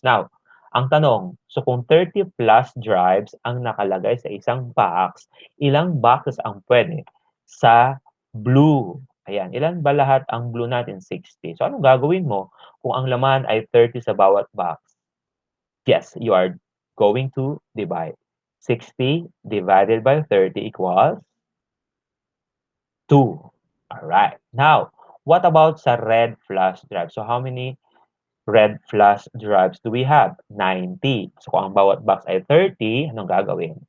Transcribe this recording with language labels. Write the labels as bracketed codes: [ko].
[tl] Now, ang tanong, so kung 30 plus drives ang nakalagay sa isang box, ilang boxes ang pwede sa blue? Ayan, ilan ba lahat ang blue natin? 60. So, anong gagawin mo kung ang laman ay 30 sa bawat box? [en] Yes, you are going to divide. 60 divided by 30 equals 2. Alright. Now, what about sa red flash drive? So, how many red flash drives do we have? 90. [tl] So, kung ang bawat box ay 30, anong gagawin?